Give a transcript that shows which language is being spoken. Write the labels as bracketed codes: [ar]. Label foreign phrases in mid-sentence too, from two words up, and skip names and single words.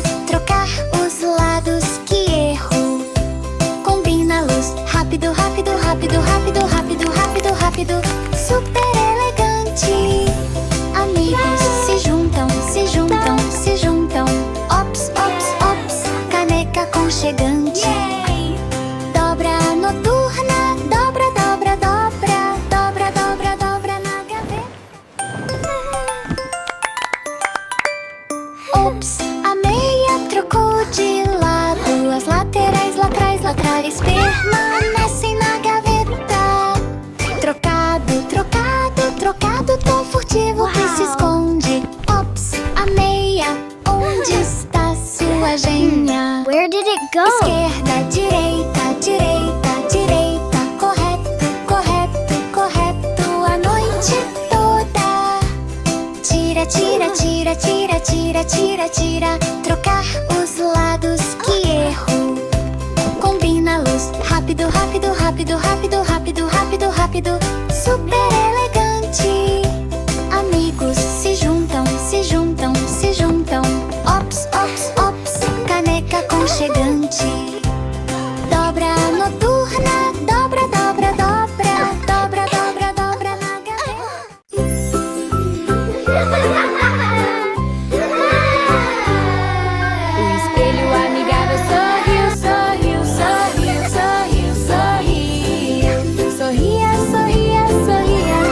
[pt] Trocar os lados, que erro. Combina a luz, rápido, rápido, rápido, rápido, rápido, rápido, rápido. Super elegante. Amigos se juntam, se juntam, se juntam. Ops, ops, ops, caneca aconchegante. Dobra noturna, dobra, dobra, dobra, dobra, dobra, dobra na gaveta. Ops, a meia trocou de lado. As laterais, lá atrás, laterais permanecem na gaveta. Trocado, trocado, trocado, tão furtivo que se esconde. Ops, a meia, onde está sua gênia? [en] Where did it go? [pt] Esquerda, direita, direita, direita. Correto, correto, correto, a noite toda. Tira, tira, tira, tira, tira, tira, tira. Trocar os lados, que erro. Combina a luz, rápido, rápido, rápido, rápido, rápido, rápido, rápido. Super elegante. Amigos se juntam, se juntam, se juntam. Ops, ops, ops, caneca aconchegante. Dobra noturna, dobra, dobra, dobra, dobra, dobra, dobra na gaveta. O espelho amigável sorriu, sorriu, sorriu, sorriu, sorriu. Sorria, sorria, sorria.